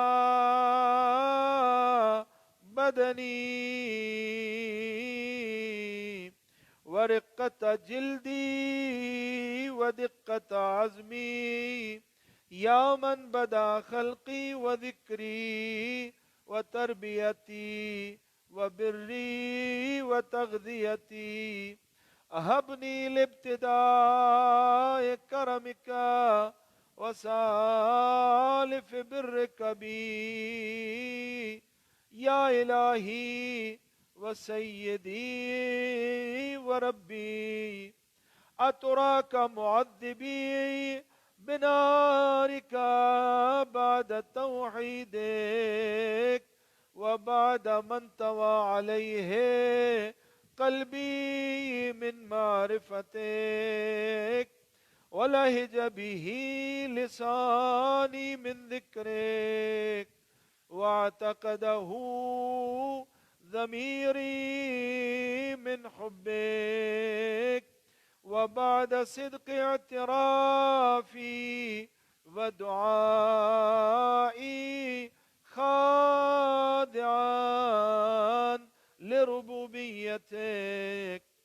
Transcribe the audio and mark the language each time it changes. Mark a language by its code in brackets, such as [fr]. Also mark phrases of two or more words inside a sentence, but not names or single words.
[ar] بدني ورقة جلدي ودقة عظمي يا من بدأ خلقي وذكري وتربيتي وبري وتغذيتي هبني لابتداء كرمك وسالف برك بي يا إلهي وسيدي وربي أتراك معذبي بنارك بعد توحيدك وبعد ما انطوى عليه قلبي من معرفتك ولهج به لساني من ذكرك واعتقده ضميري من حبك وبعد صدق اعترافي ودعائي خاضعا لربوبيتك.